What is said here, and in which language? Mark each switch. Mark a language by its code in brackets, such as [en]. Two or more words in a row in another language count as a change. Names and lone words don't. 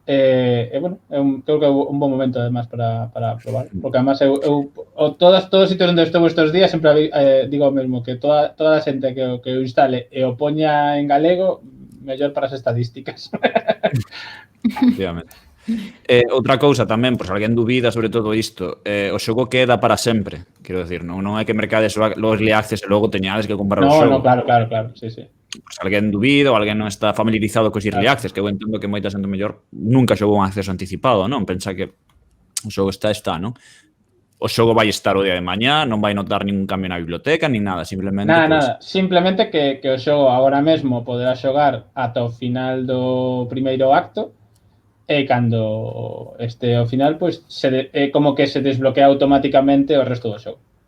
[gl] Bueno, creo que é un bom momento además para probar, porque además todos os sitios onde estou estes días sempre digo o mesmo, que toda a xente que o instale e o poña en galego, mellor para as estadísticas. Efectivamente. Outra cousa tamén, por se alguén dubida sobre todo isto, o xogo queda para sempre, quero decir, non é que mercades os [en] early access [gl] e logo teñades que comprar o xogo. No, claro, sí. Por se alguén dubida ou alguén non está familiarizado cos [en] early access, [gl] que eu entendo que moita xente mellor nunca xogou un acceso anticipado, non? Pensa que o xogo está, non? O xogo vai estar o día de mañá, non vai notar ningún cambio na biblioteca, nin nada, simplemente... Nada, simplemente que o xogo agora mesmo poderá xogar ata o final do primeiro acto e cando este ao final, pois é como que se desbloquea automáticamente o resto do xogo.